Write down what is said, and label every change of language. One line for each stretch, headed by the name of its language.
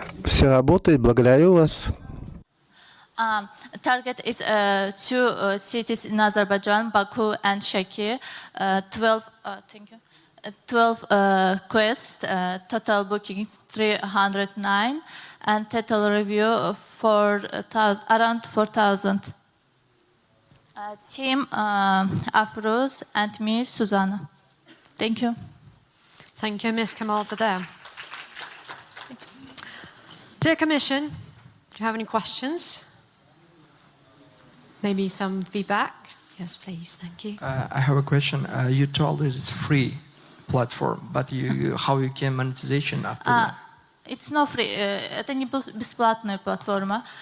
Russian: Все работает, благодарю вас.
English: Target is two cities in Azerbaijan, Baku and Shaki. 12. Thank you. 12 quests. Total bookings 309, and total review for around 4,000. Team Afroz and me, Susanna. Thank you. Thank you, Ms. Kamalzadeh. Dear Commission, do you have any questions? Maybe some feedback? Yes, please. Thank you. I have a question. You told us it's free platform, but how you can monetization after that? It's not free.
Russian: Это не бесплатная платформа.